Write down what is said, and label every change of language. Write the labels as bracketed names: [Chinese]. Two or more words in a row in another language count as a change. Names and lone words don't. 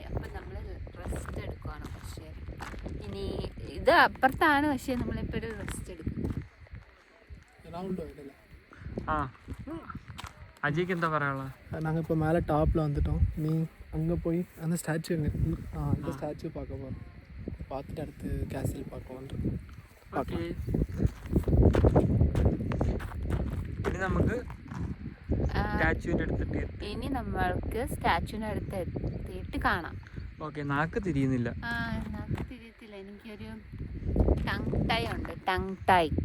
[Malayalam] അപ്പം നമ്മൾ റെസ്റ്റ് എടുക്കുവാണ് കുറച്ച്. ഇനി ഇത് അപ്പുറത്താണ്, പക്ഷേ നമ്മളിപ്പോൾ റെസ്റ്റ് എടുക്കും. [Tamil] ആ அஜய்க்கு என்ன பரவாயில்ல. நாங்கள் இப்போ மேலே டாப்பில் வந்துட்டோம். நீ அங்கே போய் அந்த ஸ்டாச்சு அந்த ஸ்டாச்சு பார்க்க போகிறோம். பார்த்துட்டு அடுத்து கேசல் பார்க்க [Malayalam] ഓക്കെ, ഇനി നമുക്ക് സ്റ്റാച്ചുവിൻ്റെ അടുത്ത് ഇനി നമ്മൾക്ക് സ്റ്റാച്ചുവിൻ്റെ അടുത്ത് എത്തിയിട്ട് കാണാം. ഓക്കെ, നാക്ക് തിരിയുന്നില്ല. നാക്ക് തിരിയത്തില്ല. എനിക്കൊരു [English] tongue tie [Malayalam] ഉണ്ട്, [English] tongue tie.